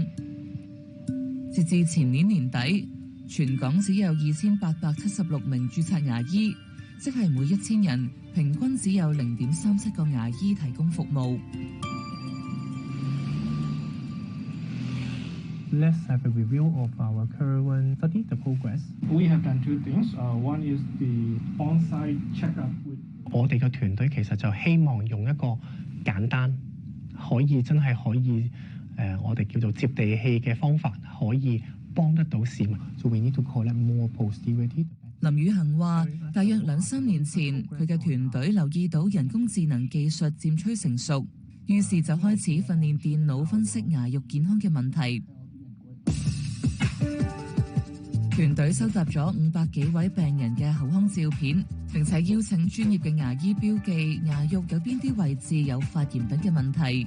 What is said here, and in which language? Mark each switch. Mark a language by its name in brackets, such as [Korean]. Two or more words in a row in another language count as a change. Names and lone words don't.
[Cantonese] 截至前年年底，全港只有2876名註冊牙醫，即係每1000人平均只有0.37個牙醫提供服務。 [English] let's have a review of our current study, the progress. We have done two things. One is the on-site check-up with [Cantonese] 我哋嘅團隊其實就希望用一個簡單，可以真係可以我哋叫做接地氣嘅方法，可以幫得到市民。 [English] So we need to collect more posterior data. [Cantonese] 林宇恒話：大約2-3年前，佢嘅團隊留意到人工智能技術漸趨成熟，於是就開始訓練電腦分析牙肉健康嘅問題。團隊收集咗500幾位病人嘅口腔照片，並且邀請專業嘅牙醫標記牙肉有邊啲位置有發炎等嘅問題。